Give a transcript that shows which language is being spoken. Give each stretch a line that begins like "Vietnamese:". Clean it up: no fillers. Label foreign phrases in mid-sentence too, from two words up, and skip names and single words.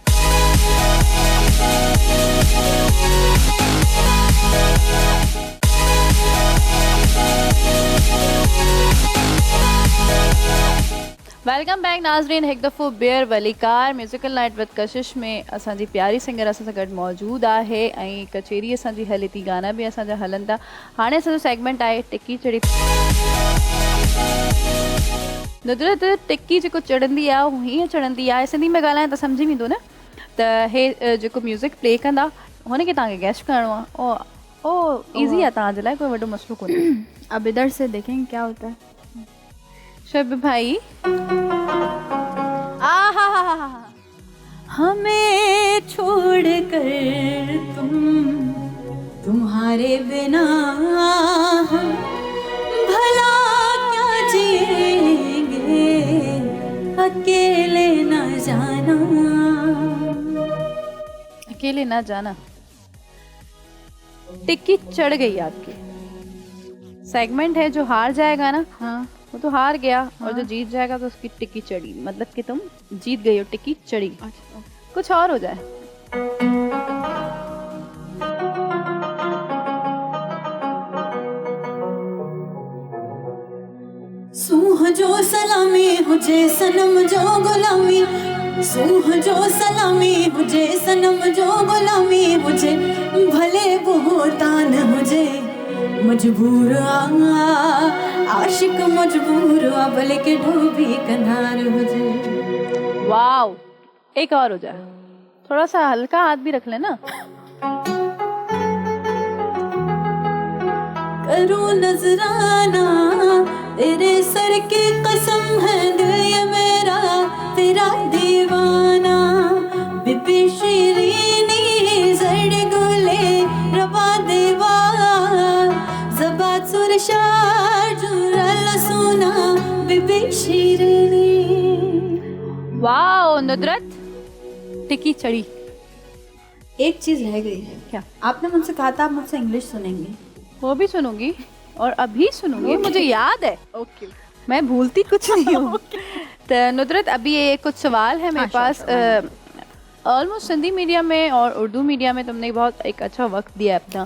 Sindhi: वेलकम बैक नाज़रीन हिकु दफ़ो ॿीहर वलीकार म्यूज़िकल नाइट विद कशिश में असांजी प्यारी सिंगर असां सां गॾु मौजूदु आहे ऐं कचेरी असांजी हले थी गाना बि असांजा हलनि था हाणे असांजो सेगमेंट आहे टिक्की चढ़ी नुसरत टिक्की जेको चढ़ंदी आहे हू हीअं चढ़ंदी आहे सिंधी में ॻाल्हायां त सम्झी वेंदो न त हे जेको म्यूज़िक प्ले कंदा हुनखे तव्हांखे गेस्ट करिणो आहे ओ ईज़ी आहे तव्हांजे लाइ कोई वॾो मसइलो कोन्हे
Urdu: اب ادھر سے دیکھیں گے کیا ہوتا ہے शुभ भाई ہمیں چھوڑ کر تمہارے بنا ہم بھلا کیا جئیں گے اکیلے نہ جانا اکیلے نا جانا ٹکی چڑھ گئی آپ کی سیگمنٹ ہے جو ہار جائے گا نا हाँ وہ تو ہار گیا اور جو جیت جائے گا تو اس کی ٹکی چڑھی مطلب کہ تم جیت گئی ہو ٹکی چڑھی کچھ اور ہو جائے
Sindhi: सूह जो सलामी हुजे सनम जो गुलामी सूह जो सलामी हुजे सनम जो गुलामी हुजे भले बहुतान हुजे मजबूर आशिक मजबूर भले के ढोबी कंधार हुजे
Urdu: واؤ ایک اور ہو جائے تھوڑا سا ہلکا ہاتھ بھی رکھ لینا کروں نذرانہ تیرے سر کی قسم ہے دل یہ میرا تیرا دیوانہ
Pashto: بي بي شيريني جړ ګلې ربا دېوا جبات سرشا جرل سنا بي بي شيريني
Urdu: واؤ نصرت ٹکی چڑھی ایک چیز رہ گئی ہے क्या آپ نے مجھ سے کہا تھا آپ مجھ سے انگلش سنیں گے وہ بھی سنوں گی اور ابھی سنوں گی مجھے یاد ہے اوکے میں بھولتی کچھ نہیں ہوں تو نصرت ابھی یہ کچھ سوال ہے میرے پاس آلموسٹ سندھی میڈیا میں اور اردو میڈیا میں تم نے بہت ایک اچھا وقت دیا ہے اپنا.